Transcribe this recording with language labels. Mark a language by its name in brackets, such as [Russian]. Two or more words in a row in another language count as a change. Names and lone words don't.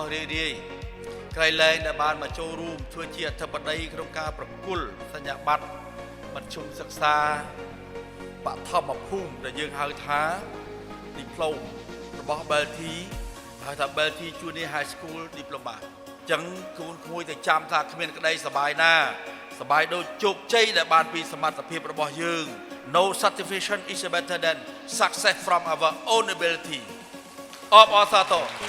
[Khmer] រីករាយក្រៃលែងដែលបានមកចូលរួមធ្វើជាអធិបតីក្នុងការប្រគល់សញ្ញាបត្រមធ្យមសិក្សាបឋមភូមិដែលយើងហៅថា Diploma របស់ Belty ហៅថា Belty Junior High School Diploma អញ្ចឹងកូនក្មួយតែចាំថាគ្មានក្តីសប្បាយណាសប្បាយដូចជោគជ័យដែលបានពីសមត្ថភាពរបស់យើង [English] No satisfaction is better than success from our own ability. Of Osato.